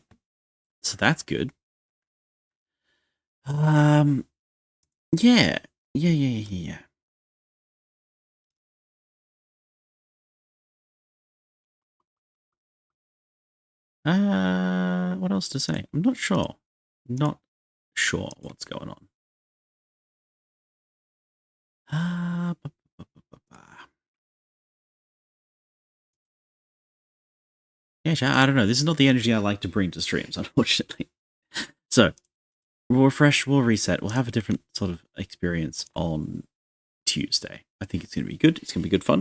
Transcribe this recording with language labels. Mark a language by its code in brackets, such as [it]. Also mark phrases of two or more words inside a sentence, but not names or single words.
[en] So that's good. Um, yeah, yeah. What else to say? I'm not sure. Not sure what's going on. Uh, ba- ba- ba- ba- ba. Yeah, I don't know. This is not the energy I like to bring to streams, unfortunately. So we'll refresh, we'll reset, we'll have a different sort of experience on Tuesday. I think it's going to be good. It's going to be good fun.